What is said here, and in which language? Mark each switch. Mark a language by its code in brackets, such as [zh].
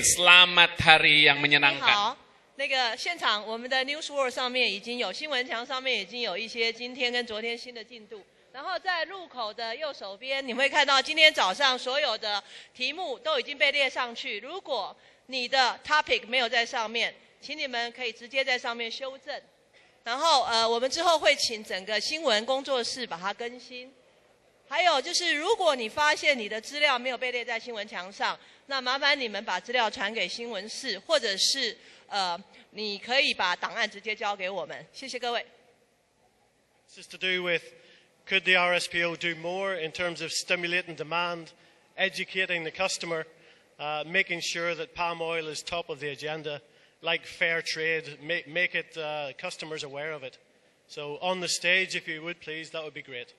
[id] Selamat hari yang menyenangkan. [zh] 那个现场，我们的 Newsword 上面已经有新闻墙上面已经有一些今天跟昨天新的进度。然后在入口的右手边，你会看到今天早上所有的题目都已经被列上去。如果你的 topic 没有在上面，请你们可以直接在上面修正。然后我们之后会请整个新闻工作室把它更新。还有就是，如果你发现你的资料没有被列在新闻墙上，那麻烦你们把资料传给新闻室，或者是你可以把档案直接交给我们。谢谢各位。 [en] This is to do with could the RSPO do more in terms of stimulating demand, educating the customer, making sure that palm oil is top of the agenda, like fair trade, make it customers aware of it. So on the stage, if you would please, that would be great.